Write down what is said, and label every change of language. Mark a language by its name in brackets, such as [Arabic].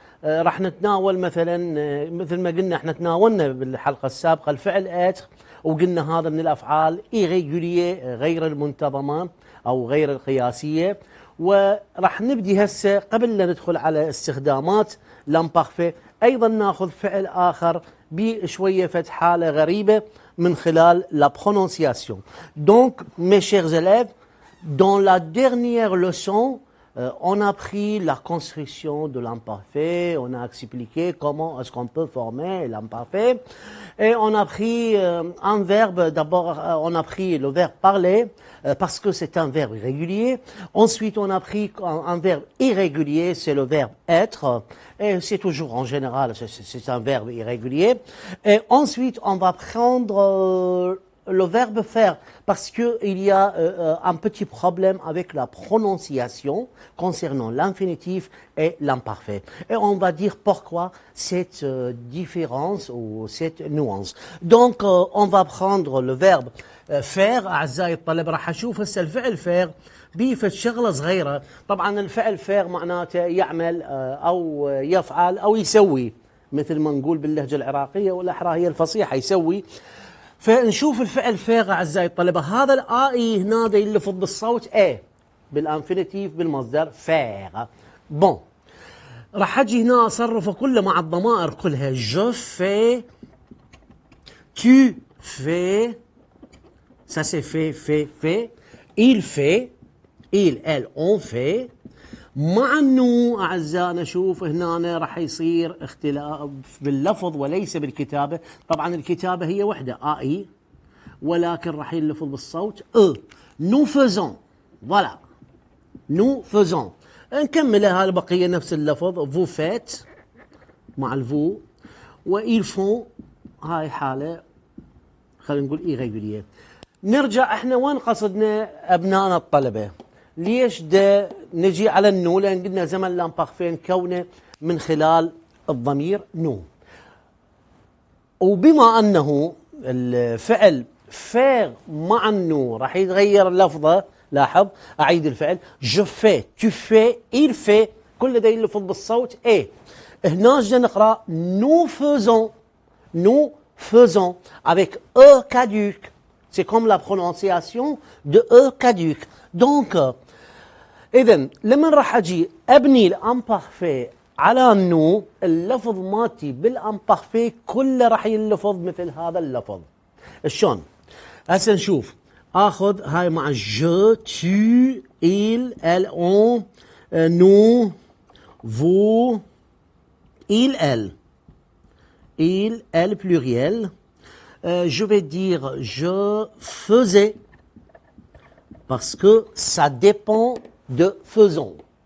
[Arabic] راح نتناول مثلا مثل ما قلنا احنا تناولنا بالحلقة السابقة الفعل اتر، وقلنا هذا من الأفعال إيريجولية غير المنتظمة أو غير القياسية. وراح نبدي هسه قبل لا ندخل على استخدامات لامبارفي أيضا ناخذ فعل آخر بشوية حالة غريبة من خلال [French] la prononciation. Donc mes chers élèves, dans la dernière leçon, on a pris la construction de l'imparfait, on a expliqué comment est-ce qu'on peut former l'imparfait, et on a pris un verbe, d'abord on a pris le verbe parler, parce que c'est un verbe irrégulier. Ensuite on a pris un verbe irrégulier, c'est le verbe être, et c'est toujours en général, c'est un verbe irrégulier. Et ensuite on va prendre le verbe faire, parce qu'il y a un petit problème avec la prononciation concernant l'infinitif et l'imparfait. Et on va dire pourquoi cette différence ou cette nuance. Donc on va prendre le verbe faire. [Arabic] أعزائي الطلبة راح أشوف هسه الفعل faire بيفت شغلة صغيرة. طبعا الفعل faire معناته يعمل أو يفعل أو يسوي، مثل ما نقول باللهجة العراقية والأحرى هي الفصيحة يسوي. فنشوف الفعل فيغ أعزائي الطلبة، هذا الآي هنا دا يلفظ بالصوت A بالانفينيتيف بالمصدر فيغ. بون راح أجي هنا أصرفه كله مع الضمائر كلها. [French] جو في، tu fais، ça c'est fait، il fait، il elle on fait. [Arabic] مع النو أعزائنا شوف هنا راح يصير اختلاف باللفظ وليس بالكتابة. طبعا الكتابة هي وحدة آي، ولكن راح يلفظ بالصوت [French] nous faisons، voilà nous faisons. [Arabic] نكملها البقية نفس اللفظ [French] vous faites [Arabic] مع الفو، وإل font هاي حالة خلينا نقول irrégulier. نرجع احنا وين قصدنا أبنائنا الطلبة؟ ليش دا نجي على النو؟ لأن قلنا زمن لامبارفي نكونه من خلال الضمير نو، وبما أنه الفعل فيغ مع النو راح يتغير اللفظة. لاحظ أعيد الفعل جو في، [French] tu fais، il fait، [Arabic] كل ده يلفظ بالصوت ايه. هنا جدا نقرأ [French] nous faisons، nous faisons avec e caduc. C'est comme la prononciation de e caduc. Donc [Arabic] إذن لما راح أجي أبني الامبارفي على النو، اللفظ مالتي بالامبارفي كله راح يلفظ مثل هذا اللفظ. شلون؟ هسه نشوف. [French] آخذ هاي مع جو، tu، il، elle، on، nous، vous، il، elle، il، elle pluriel. Je vais dire je faisais, parce que ça dépend de faisons.